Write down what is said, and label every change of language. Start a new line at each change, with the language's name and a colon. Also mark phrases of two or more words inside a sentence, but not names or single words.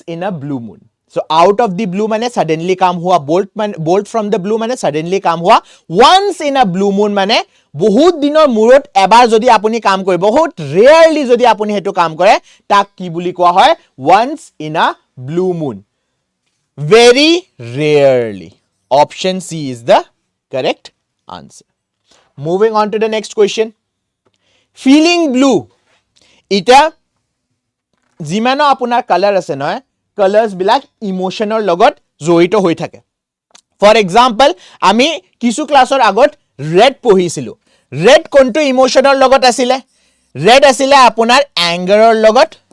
English: in a blue moon so out of the blue মানে suddenly
Assamese: কাম হোৱা
English: bolt from the blue মানে suddenly
Assamese: কাম হোৱা
English: once in a blue moon
Assamese: মানে বহুত দিনৰ মূৰত এবাৰ যদি আপুনি কাম কৰে বহুত ৰেয়াৰলি যদি আপুনি হেতু কাম কৰে তাক কি বুলি কোৱা হয়
English: once in a blue moon very rarely option C is the correct answer moving on to the next question feeling blue
Assamese: এটা জিমানো আপোনাৰ কালাৰ আছে নহয় কালাৰ্স বিলাক ইমোশনৰ লগত জড়িত হৈ থাকে
English: for example
Assamese: আমি কিছু ক্লাছৰ আগত ৰেড পঢ়িছিলো ৰেড কোনটো ইমোশনৰ লগত আছিল ৰেড আছিল আপোনাৰ অ্যাঙ্গাৰৰ লগত